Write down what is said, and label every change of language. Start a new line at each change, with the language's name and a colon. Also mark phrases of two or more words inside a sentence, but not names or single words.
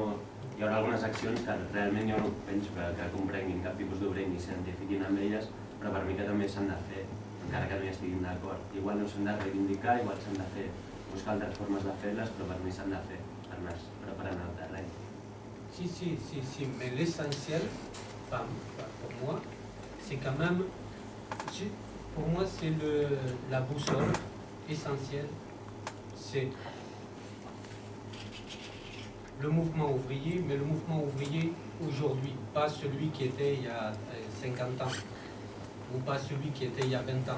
Catalan: Hi haurà algunes accions que realment jo no penso que comprenguin cap tipus d'obrer ni s'identifiquin amb elles, però per mi que també s'han de fer, encara que no hi estiguin d'acord. Igual no s'han de reivindicar, igual s'han de fer buscar altres formes de fer-les, però per mi s'han de fer per anar preparant el terreny.
French: Si, mais l'essentiel, pour moi, c'est quand même, pour moi, c'est la boussole essentielle, c'est le mouvement ouvrier, mais le mouvement ouvrier aujourd'hui, pas celui qui était il y a 50 ans, ou pas celui qui était il y a 20 ans.